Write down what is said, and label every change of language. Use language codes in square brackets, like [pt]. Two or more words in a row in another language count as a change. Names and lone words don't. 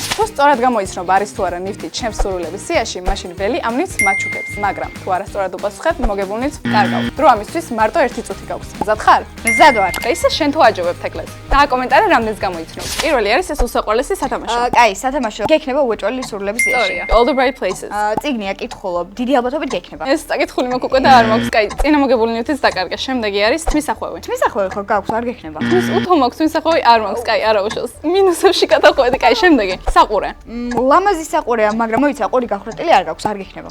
[ka] თუ სწორად გამოიცნობ არის თუ არა ნივთი ჩემს სურვილების სიაში, მაშინ ველი ამ ნივთს მაჩუქებს. მაგრამ თუ არასწორად უპასუხებ, მოგებულ ნივთს ვკარგავ. დრო ამისთვის მარტო 1 წუთი გაქვს. მზად ხარ? მზად ვარ. და ისე შენ თუ აჯობებ თეკლებს. დააკომენტარე რამდენს გამოიცნობ. პირველი არის ეს უსაყვარლესი სათამაშო. კაი, სათამაშო. გექნება უეჭველი სურვილების სიაში. All the right places. წიგნია კითხულობ. დიდი ალბათობით გექნება. ეს საკითხული მაქვს უკვე და არ მაქვს. კაი, წინა მოგებული ნივთიც დაკარგე. შემდეგი არის თმისახვევი. თმისახვევი ხო გაქვს, არ გექნება. თმის უთო მაქვს, თმისახვევი არ მაქვს. კაი, არა უშავს. მინუსებში გადავყვეთ. კაი, შემდეგი. საყურე. ლამაზი საყურეა, მაგრამ მოიცა ყური გახრეტილი არ გაქვს, არ გექნება.